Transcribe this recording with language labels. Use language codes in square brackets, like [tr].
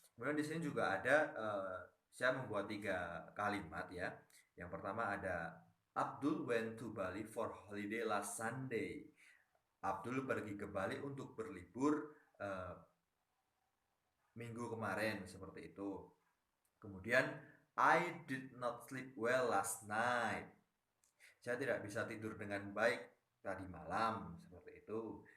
[id] Kemudian di sini juga ada saya membuat 3 kalimat ya. Yang pertama ada [en] Abdul went to Bali for holiday last Sunday. [id] Abdul pergi ke Bali untuk berlibur minggu kemarin, seperti itu. Kemudian [en] I did not sleep well last night. [id] Saya tidak bisa tidur dengan baik tadi malam, seperti itu.